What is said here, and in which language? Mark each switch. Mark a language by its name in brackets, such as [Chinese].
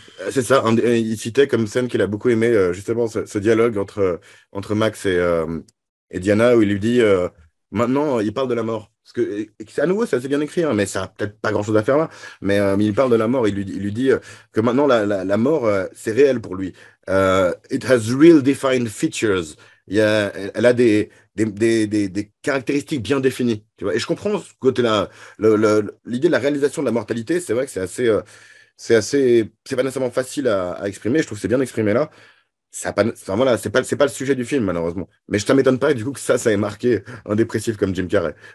[French] C'est ça, il citait comme scène qu'il a beaucoup aimé, justement, ce dialogue entre Max et Diana, où il lui dit, maintenant, il parle de la mort. Parce que, à nouveau, c'est assez bien écrit, hein, mais ça n'a peut-être pas grand-chose à faire là. Mais il parle de la mort, il lui dit que maintenant, la mort, c'est réel pour lui. [English] It has real defined features. [French] Elle a des caractéristiques bien définies. Tu vois? Et je comprends ce côté-là. L'idée de la réalisation de la mortalité, c'est vrai que c'est pas nécessairement facile à exprimer. Je trouve que c'est bien exprimé là. Enfin, voilà, c'est pas le sujet du film, malheureusement. Mais ça m'étonne pas, du coup, que ça ait marqué un dépressif comme Jim Carrey.